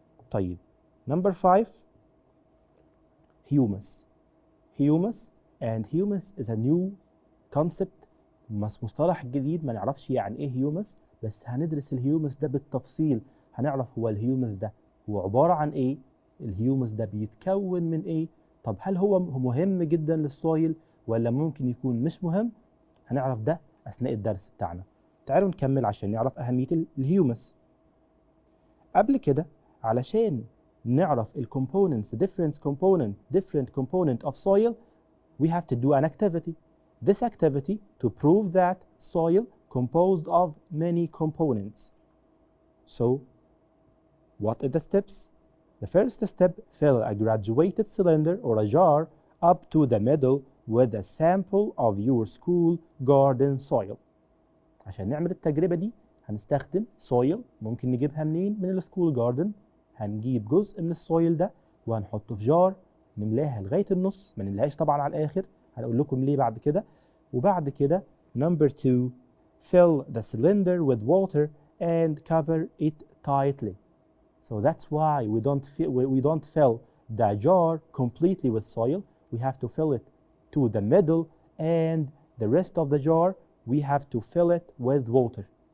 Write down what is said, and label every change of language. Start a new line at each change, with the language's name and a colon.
Arabic: طيب نمبر 5
English: humus and humus is a new concept،
Arabic: مصطلح جديد ما نعرفش يعني ايه هيومس، بس هندرس الهيومس ده بالتفصيل، هنعرف هو الهيومس ده هو عبارة عن ايه، الهيومس ده بيتكون من ايه، طب هل هو مهم جدا للسويل ولا ممكن يكون مش مهم؟ هنعرف ده اثناء الدرس بتاعنا. تعالوا نكمل عشان نعرف اهمية الهيومس. قبل كده علشان نعرف الكومبوننتس
English: different component of soil, we have to do an activity. This activity to prove that soil composed of many components. So what are the steps? The first step, fill a graduated cylinder or a jar up to the middle with a sample of your school garden soil.
Arabic: عشان نعمل التجربة دي هنستخدم soil، ممكن نجيبها منين؟ من السكول جاردن. هنجيب جزء من السويل ده وهنحطه في جار، نملاها لغاية النص، ما نملاهاش طبعا على الآخر، هنقول لكم ليه بعد كده. وبعد كده
English: number 2 fill the cylinder with water and cover it tightly. So that's why we don't fill the jar completely with soil. We have to fill it to the middle, and the rest of the jar we have to fill it with water.